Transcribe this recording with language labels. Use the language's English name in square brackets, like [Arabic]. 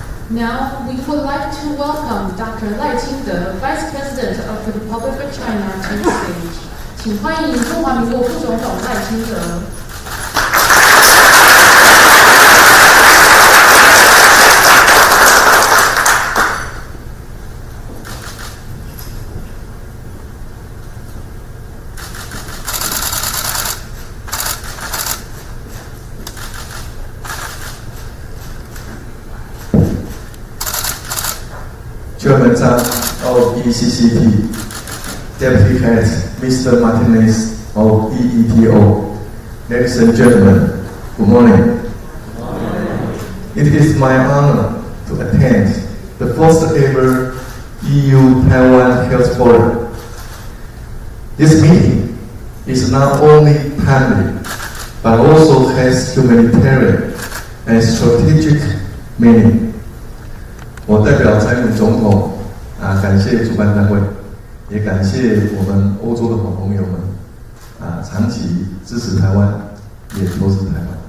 [English] Now, we would like to welcome Dr. Lai Qingde, Vice President of the Republic of China, to the stage. [Chinese] 请欢迎中华民国副总统赖清德。 [English] Chairman of ECCT, Deputy Head Mr. Martinez of EETO, Ladies and gentlemen, good morning. It is my honor to attend the first ever EU-Taiwan Health Forum. This meeting is not only timely, but also has humanitarian and strategic meaning. [Chinese] 我代表蔡英文总统感谢主办单位，也感谢我们欧洲的好朋友们长期支持台湾，也投资台湾。